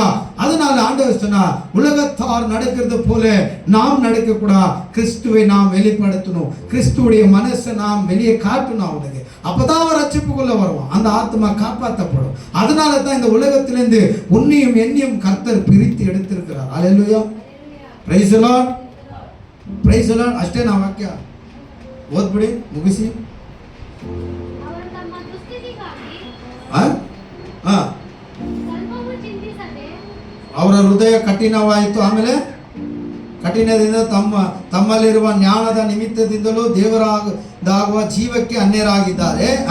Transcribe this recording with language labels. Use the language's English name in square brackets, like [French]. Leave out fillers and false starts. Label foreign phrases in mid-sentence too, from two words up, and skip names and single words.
[Tamil] அதனால ஆண்டவர் சொன்னார், உலகத்தார் நடக்கிறது போல நாம் நடக்க கூடாது. கிறிஸ்துவை நாம் வெளிப்படுத்தணும். கிறிஸ்துவுடைய மனசை நாம் வெளியே காட்டணும் அவனுக்கு. அப்பதான் அவன் ரட்சிப்புக்குள்ள வருவான். அந்த ஆத்மா காப்பாற்றப்படும். அதனால தான் இந்த உலகத்திலிருந்து உன்னையும் என்னையும் கர்த்தர் பிரித்து எடுத்திருக்கிறார். அல்லேலூயா. [English] Praise the Lord, praise the Lord. [Kannada] ಅಷ್ಟೇ ನಾವು ವಾಕ್ಯ ಓದ್ಬಿಡಿ, ಮುಗಿಸಿ. ಅವರ ಹೃದಯ ಕಠಿಣವಾಯಿತು. ಆಮೇಲೆ ಕಠಿಣದಿಂದ ತಮ್ಮಲ್ಲಿರುವ ಜ್ಞಾನದ ನಿಮಿತ್ತದಿಂದಲೂ ದೇವರಾಗುವ ಜೀವಕ್ಕೆ ಅನ್ಯರಾಗಿದ್ದಾರೆ.